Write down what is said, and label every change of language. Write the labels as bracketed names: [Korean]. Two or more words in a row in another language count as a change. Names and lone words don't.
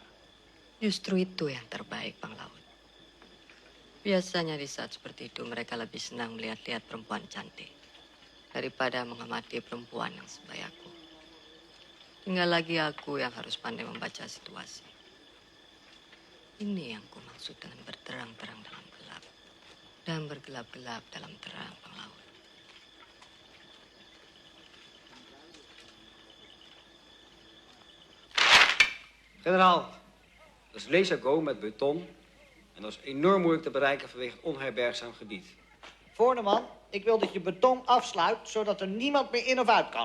[Indonesian] Justru itu yang terbaik, Bang Laut. Biasanya di saat seperti itu mereka lebih senang melihat-lihat perempuan cantik daripada mengamati perempuan yang sebayaku. Tinggal lagi aku yang harus pandai membaca situasi. Ini yang ku maksud dengan berterang-terang dalam gelap dan bergelap-gelap dalam terang, Bang Laut. [Dutch] Generaal, dat is Lesago met beton en dat is enorm moeilijk te bereiken vanwege het onherbergzaam gebied. Voorneman, ik wil dat je beton afsluit, zodat er niemand meer in of uit kan.